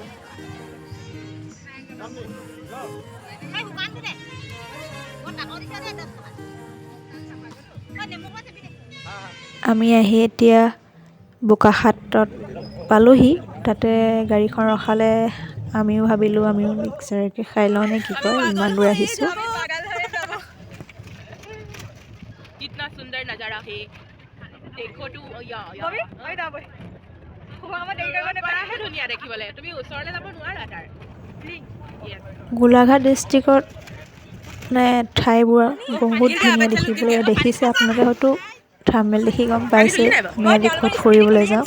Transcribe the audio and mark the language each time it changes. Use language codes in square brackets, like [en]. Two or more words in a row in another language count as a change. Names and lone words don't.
[as] আমি আহি এতিয়া বোকাখাটত পালোহি। তাতে গাড়ীখন ৰখালে, আমিও ভাবিলোঁ আমিও মিক্সাৰকে খাই লওঁ নে কি কয়, ইমান দূৰ আহিছোঁ। [hi] कितना सुंदर नजारा है, देखो तू। [as] ধুনীয়া দেখিবলৈ, তুমি ওচৰলৈ যাব নোৱাৰা তাৰ। গোলাঘাট ডিষ্ট্ৰিক্টত মানে ঠাইবোৰ বহুত ধুনীয়া দেখিবলৈ। দেখিছে আপোনালোকে হয়তো থাম্বনেইল দেখি গম পাইছে আমি আজি ক'ত ফুৰিবলৈ যাওঁ।